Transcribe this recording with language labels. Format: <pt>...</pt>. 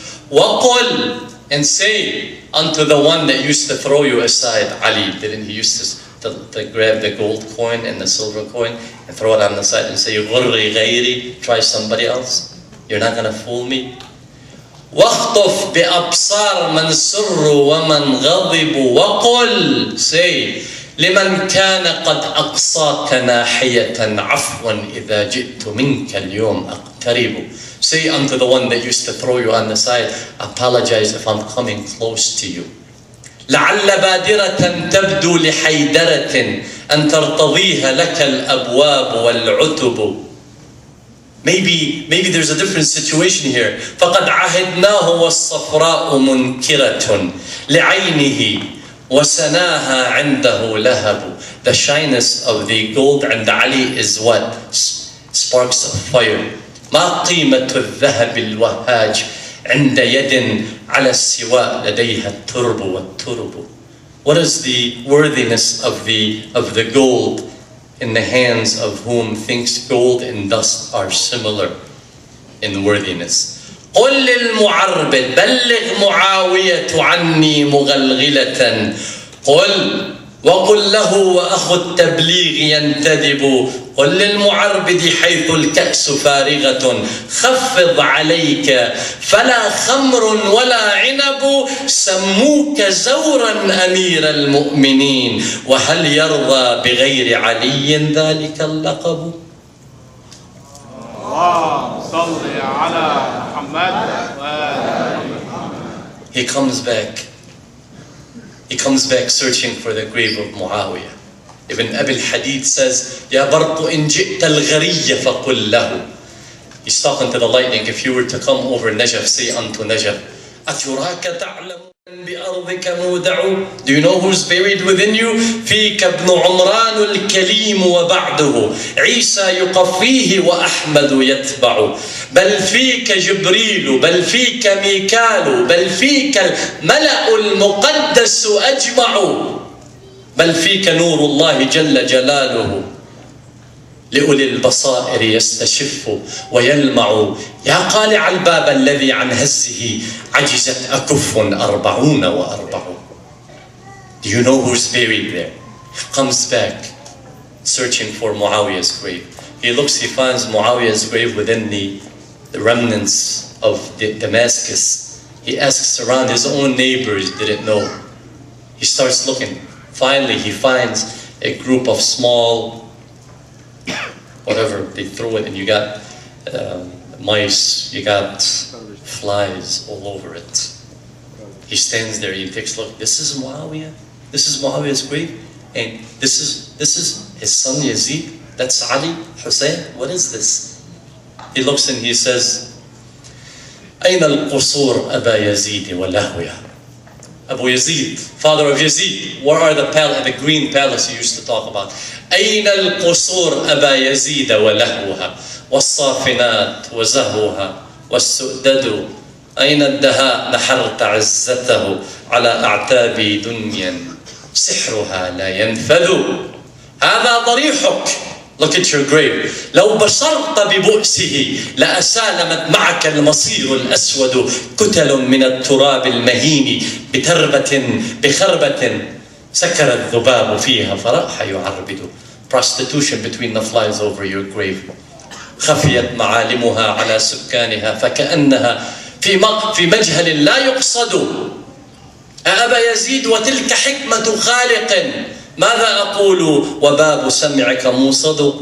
<en>وَقُلْ, and say unto the one that used to throw you aside, Ali, didn't he used to grab the gold coin and the silver coin and throw it on the side and say,</en> <ar>غُرِّ غَيْرِ,</ar> <en>try somebody else? You're not going to fool me?</en> <ar>وَاخْطُفْ بِأَبْصَارِ مَنْ سُرُّ وَمَنْ غَضِبُ. وَقُلْ,</ar> <en>say,</en> <ar>لمن كان قد أقصاك ناحية عفوا إذا جئت منك اليوم أقترب.</ar> <en>Say unto the one that used to throw you on the side, apologize if I'm coming close to you.</en> <ar>لعل بادرة تبدو لحيدرة أن ترتضيها لك الأبواب والعتب.</ar> <en>Maybe there's a different situation here.</en> <ar>فقد عهدناه والصفراء منكرة لعينه وسناها عنده لهب.</ar> <en>The shyness of the gold and Ali is what? Sparks of fire.</en> <ar>ما قيمة الذهب الوهاج عند يد على السواء لديها الترب والترب.</ar> <en>What is the worthiness of the gold in the hands of whom thinks gold and dust are similar in worthiness?</en> <ar>قل للمعربد بلغ معاوية عني مغلغلة. قل وقل له وأخو التبليغ ينتدب. قل للمعربد حيث الكأس فارغة خفض عليك فلا خمر ولا عنب. سموك زورا أمير المؤمنين وهل يرضى بغير علي ذلك اللقب. اللهم صل على محمد.</ar> <en>He comes back. He comes back searching for the grave of Muawiyah. Ibn Abi al-Hadid says,</en> <ar>Ya barqu in ji'ta al-ghariyya faqul lahu.</ar> <en>He's talking to the lightning. If you were to come over Najaf, say unto Najaf,</en> <ar>Aturaka ta'lamu بأرضك مودع.</ar> <en>Do you know who's buried within you?</en> <ar>فيك ابن عمران الكليم وبعده عيسى يقفيه وأحمد يتبع. بل فيك جبريل بل فيك ميكال بل فيك الملأ المقدس أجمع. بل فيك نور الله جل جلاله لأولي البصائر يستشف ويلمع. يا قالع الباب الذي عن هزه عجزت أكف 40 و40.</ar> <en>Do you know who's buried there? He comes back searching for Muawiyah's grave. He looks, he finds Muawiyah's grave within the remnants of Damascus. He asks around, his own neighbors didn't know. He starts looking. Finally, he finds a group of small, whatever, they throw it and you got mice, you got flies all over it. He stands there, he takes a look. This is Muawiyah. This is Muawiyah's grave. And this is his son Yazid. That's Ali, Hussein. What is this? He looks and he says,</en> <ar>أين القصور أبا يزيد ولهوية.</ar> <en>Abu Yazid, father of Yazid, where are the green palace he used to talk about?</en> <ar>أين القصور أبا يزيد ولهوها والصافنات وزهوها والسؤدد. أين الدهاء نحرت عزته على أعتاب دنيا سحرها لا ينفذ. هذا ضريحك.</ar> <en>Look at your grave.</en> <ar>لو بصرت ببؤسه لأسالمت معك المصير الأسود. كتل من التراب المهين بخربة سكر الذباب فيها فراح يعربد.</ar> <en>Prostitution between the flies over your grave.</en> <ar>خفيت معالمها على سكانها فكأنها في مجهل لا يقصد. أبا يزيد وتلك حكمة خالق. ماذا أقول وباب سمعك موصد.</ar>